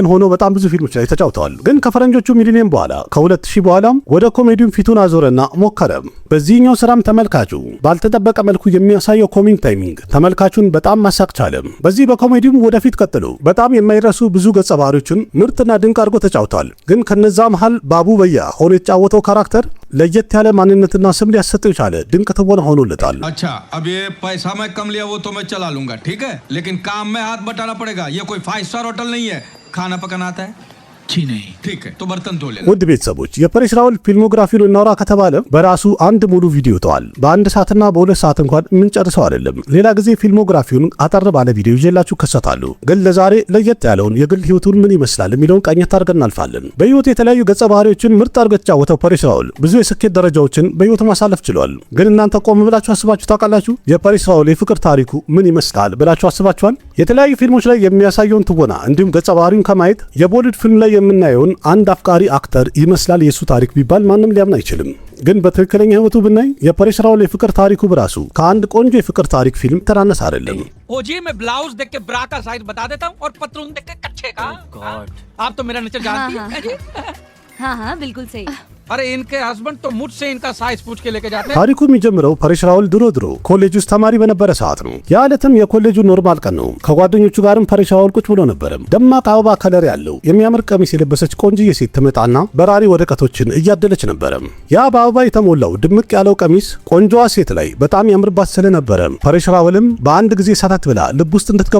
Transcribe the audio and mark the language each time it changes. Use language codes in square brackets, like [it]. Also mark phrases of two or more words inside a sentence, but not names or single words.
[am] ሆኖ በጣም ብዙ ፊልሞች ላይ ተጫውተዋል። ግን ከፈረንጆቹ ሚሊኒየም በኋላ ከ2000 በኋላም ወደ ኮሜዲው ፊቱን አዞረና ሞከረ። በዚህኛው ስራም ተመልካቹ ባልተጠበቀ መልኩ የሚያሳየው [en] comic timing [am] ተመልካቹን በጣም ማሳቅ ቻለ። በዚህ በኮሜዲውም ወደፊት ቀጥሎ በጣም የማይረሱ ብዙ ገጸ ባህሪዎችን ምርጥና ድንቅ አድርጎ ተጫውቷል። ግን ከነዛ መሃል ባቡ በያ ሆኖ የተጫወተው ካራክተር ለየት ያለ ማንነትና ስም ሊያሰጠው የቻለ ድንቅ ትወና ሆኖለታል። [hi] अच्छा अब ये पैसा मैं कम लिया वो तो मैं चला लूंगा ठीक है लेकिन काम में हाथ बटाना पड़ेगा ये कोई 5 [en] star hotel [hi] नहीं है खाना पकाना आता है जी नहीं ठीक है तो बर्तन धो लेना [am] ውድ ቤተሰቦች የፐሬሽ ራውል ፊልሞግራፊውን እናውራ ከተባለ በራሱ አንድ ሙሉ ቪዲዮ ተዋል። በአንድ ሰዓትና በሁለት ሰዓት እንኳን የምንጨርሰው አይደለም። ሌላ ጊዜ ፊልሞግራፊውን አጠር ባለ ቪዲዮ ይዤላችሁ ከሰታሉ። ግን ለዛሬ ለየት ያለውን የግል ህይወቱን ምን ይመስላል የሚለውን ቃኘት አድርገን እናልፋለን። በህይወቱ የተለያዩ ገጸ ባህሪዎችን ምርጥ አድርጎ የተጫወተው ፐሬሽ ራውል ብዙ የስኬት ደረጃዎችን በህይወቱ ማሳለፍ ችሏል። ግን እናንተ ቆም ብላችሁ አስባችሁ ታውቃላችሁ? የፐሬሽ ራውል የፍቅር ታሪኩ ምን ይመስላል ብላችሁ አስባችኋል? የተለያዩ ፊልሞች ላይ የሚያሳየውን ትወና እንዲሁም ገጸ ባህሪውን ከማየት የቦሊውድ ፊልም ላይ የምናየውን አንድ አፍቃሪ አክተር ይመስላል የሱ ታሪክ ቢባል ማንም ሊያምን አይችልም። ግን በትክክለኛ ህይወቱ ብናይ የፐሬሽ ራውል የፍቅር ታሪኩ በራሱ ከአንድ ቆንጆ የፍቅር ታሪክ ፊልም ተናነስ አይደለም። [hi] ओ जी मैं ब्लाउज देख के ब्रा का साइज बता देता हूँ और पतलून देख के कच्छे का। आप तो मेरा नेचर जानती हैं जी। हाँ बिल्कुल सही। अरे इनके हस्बैंड तो मुझसे इनका साइज पूछ के लेके जाते हैं। [am] ታሪኩ የሚጀምረው ፐሬሽ ራውል ድሮ ኮሌጅ ውስጥ ተማሪ በነበረ ሰዓት ነው። ያ ዕለትም የኮሌጁ ኖርማል ቀን ነው። ከጓደኞቹ ጋርም ፐሬሽ ራውል ቁጭ ብሎ ነበር። ደማቅ አበባ ከለር ያለው የሚያምር ቀሚስ የለበሰች ቆንጅዬ ሴት ትመጣና በራሪ ወረቀቶችን እያደለች ነበር። ያ በአበባ የተሞላው ድምቅ ያለው ቀሚስ ቆንጆዋ ሴት ላይ በጣም ያምርባት ስለነበረ ፐሬሽ ራውልም በአንድ ጊዜ ሰታት ብላ ልብ ውስጥ እንድትገባ